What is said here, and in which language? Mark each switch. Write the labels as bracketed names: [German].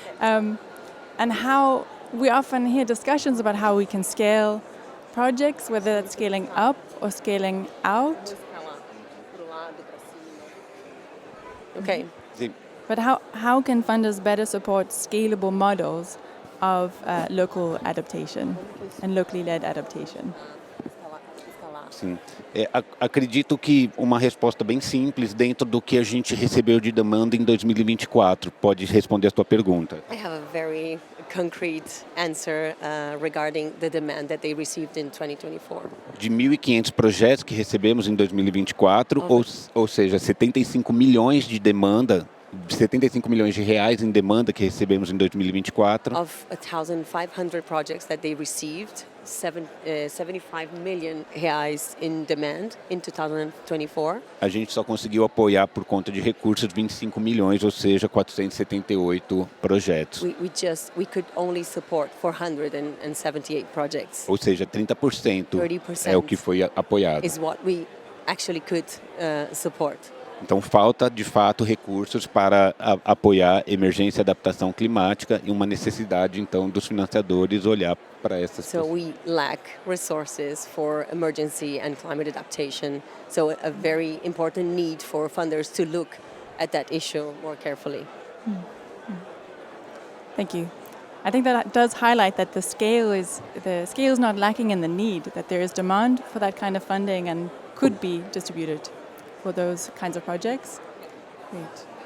[English] And how we often hear discussions about how we can scale projects, whether that's scaling up or scaling out. Okay. But how can funders better support scalable models of local adaptation and locally led adaptation? [Portuguese] Sim. Acredito que uma resposta bem simples dentro do que a gente recebeu de demanda em 2024 pode responder a sua pergunta. [English] I have a very concrete answer regarding the demand that they received in 2024. [Portuguese] De 1.500 projetos que recebemos em 2024, ou seja, 75 milhões de demanda, 75 milhões de reais em demanda que recebemos em 2024. [English] Of 1,500 projects that they received, 75 million reais in demand in 2024. [Portuguese] A gente só conseguiu apoiar por conta de recursos 25 milhões, ou seja, 478 projetos. [English] We could only support 478 projects. [Portuguese] Ou seja, 30% [English] 30% [Portuguese] é o que foi apoiado. [English] Is what we actually could support. [Portuguese] Então, falta, de fato, recursos para apoiar emergência e adaptação climática e uma necessidade, então, dos financiadores olhar para essas [English] So we lack resources for emergency and climate adaptation. So a very important need for funders to look at that issue more carefully. Thank you. I think that does highlight that the scale is not lacking in the need, that there is demand for that kind of funding and could be distributed for those kinds of projects. Great.